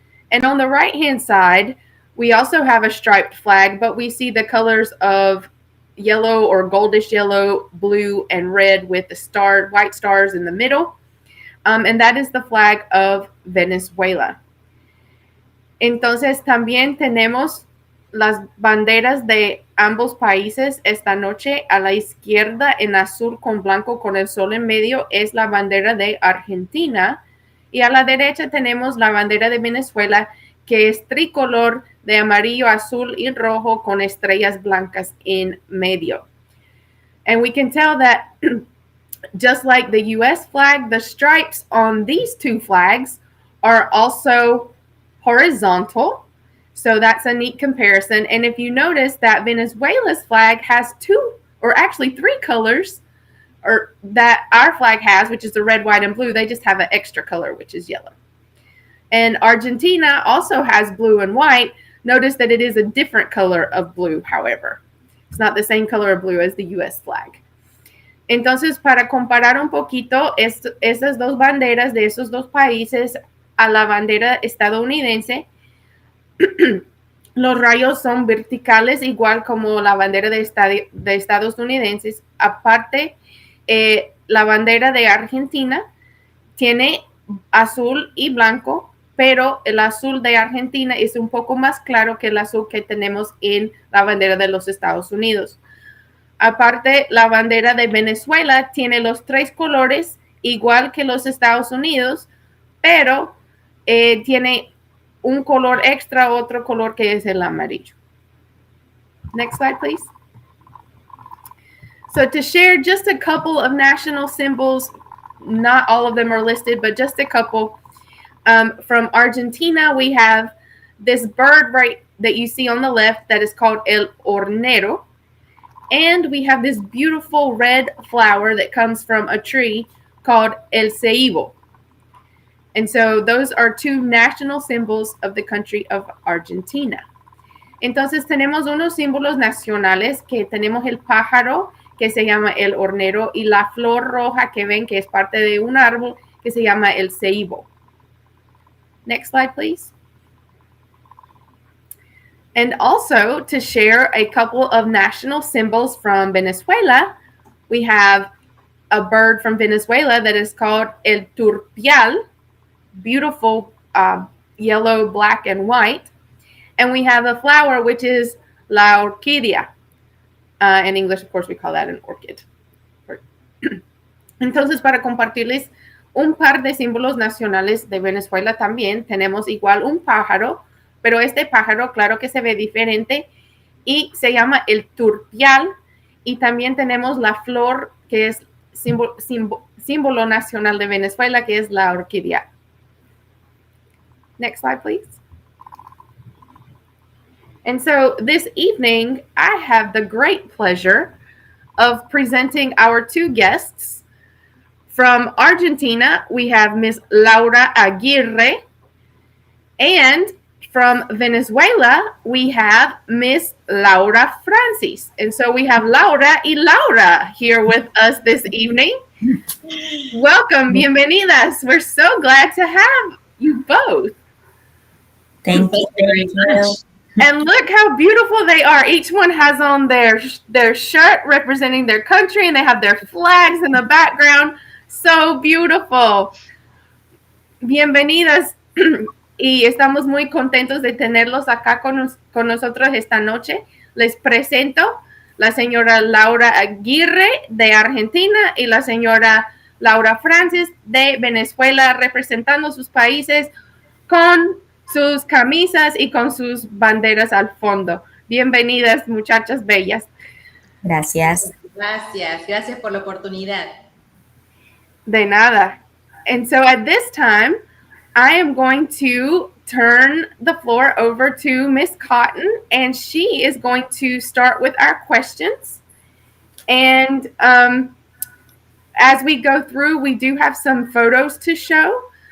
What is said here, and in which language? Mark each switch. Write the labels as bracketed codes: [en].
[en] And on the right-hand side, we also have a striped flag, but we see the colors of yellow or goldish yellow, blue, and red with the white stars in the middle. And that is the flag of Venezuela. [es] Entonces, también tenemos las banderas de ambos países esta noche. A la izquierda, en azul con blanco con el sol en medio, es la bandera de Argentina. Y a la derecha tenemos la bandera de Venezuela, que es tricolor de amarillo, azul y rojo con estrellas blancas en medio. [en] And we can tell that just like the U.S. flag, the stripes on these two flags are also horizontal. So that's a neat comparison. And if you notice that Venezuela's flag has two, or actually three colors, or that our flag has, which is the red, white, and blue, they just have an extra color, which is yellow. And Argentina also has blue and white. Notice that it is a different color of blue, however. It's not the same color of blue as the U.S. flag. [es] Entonces, para comparar un poquito esas dos banderas de esos dos países a la bandera estadounidense, los rayos son verticales, igual como la bandera de Estados Unidos. Aparte, la bandera de Argentina tiene azul y blanco, pero el azul de Argentina es un poco más claro que el azul que tenemos en la bandera de los Estados Unidos. Aparte, la bandera de Venezuela tiene los tres colores, igual que los Estados Unidos, pero tiene un color extra, otro color que es el amarillo. [en] Next slide, please. So to share just a couple of national symbols, not all of them are listed, but just a couple. From Argentina, we have this bird right that you see on the left that is called el hornero. And we have this beautiful red flower that comes from a tree called el ceibo. And so those are two national symbols of the country of Argentina. [es] Entonces tenemos unos símbolos nacionales, que tenemos el pájaro, que se llama el hornero, y la flor roja que ven, que es parte de un árbol, que se llama el ceibo. Next slide, please. [en] And also, to share a couple of national symbols from Venezuela, we have a bird from Venezuela that is called el turpial, beautiful yellow, black, and white. And we have a flower, which is la orquídea. In English, of course, we call that an orchid. [es] Entonces, para compartirles un par de símbolos nacionales de Venezuela también, tenemos igual un pájaro, pero este pájaro, claro que se ve diferente, y se llama el turpial. Y también tenemos la flor, que es símbolo nacional de Venezuela, que es la orquídea. [en] Next slide, please. And so this evening, I have the great pleasure of presenting our two guests. From Argentina, we have Miss Laura Aguirre, and from Venezuela, we have Miss Laura Frantzis. And so we have Laura y Laura here with us this evening. Welcome, bienvenidas. We're so glad to have you both. Thank you very much. And look how beautiful they are. Each one has on their shirt representing their country, and they have their flags in the background. So beautiful. Bienvenidas. [es] Y estamos muy contentos de tenerlos acá con nosotros esta noche. Les presento la señora Laura Aguirre de Argentina y la señora Laura Frantzis de Venezuela, representando sus países con sus camisas y con sus banderas al fondo. Bienvenidas, muchachas bellas. Gracias. Gracias por la oportunidad. De nada. [en] And so at this time, I am going to turn the floor over to Miss Cotton, and she is going to start with our questions. And as we go through, we do have some photos to show.